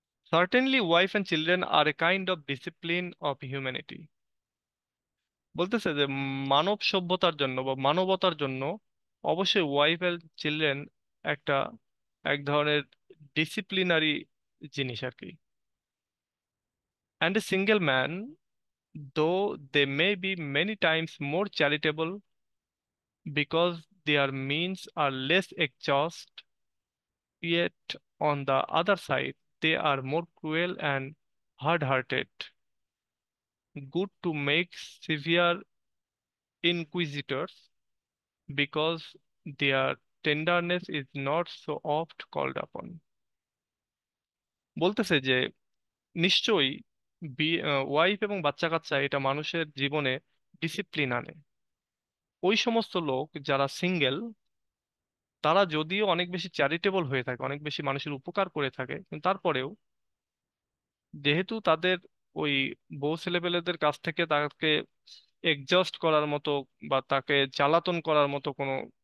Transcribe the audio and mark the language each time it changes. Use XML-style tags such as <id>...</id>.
<en>Certainly wife and children are a kind of discipline of humanity.</en> <bn>বলতেছে যে মানব সভ্যতার জন্য বা মানবতার জন্য অবশ্যই</bn> <en>wife and children</en> <bn>একটা এক ধরনের ডিসিপ্লিনারি জিনিস আর কি।</bn> <en>And a single man, though they may be many times more charitable because their means are less exhaust, yet on the other side, they are more cruel and hard-hearted, good to make severe inquisitors because their tenderness is not so oft called upon।</en> <bn>বলতেছে যে নিশ্চয়ই wife এবং বাচ্চা কাচ্চা এটা মানুষের জীবনে discipline আনে। ওই সমস্ত লোক যারা সিঙ্গেল, তারা যদিও অনেক বেশি চ্যারিটেবল হয়ে থাকে, অনেক বেশি মানুষের উপকার করে থাকে, কিন্তু তারপরেও যেহেতু তাদের ওই বউ ছেলেপেলেদের কাছ থেকে তাকে এক্সজস্ট করার মতো বা তাকে জ্বালাতন করার মতো কোনো</bn>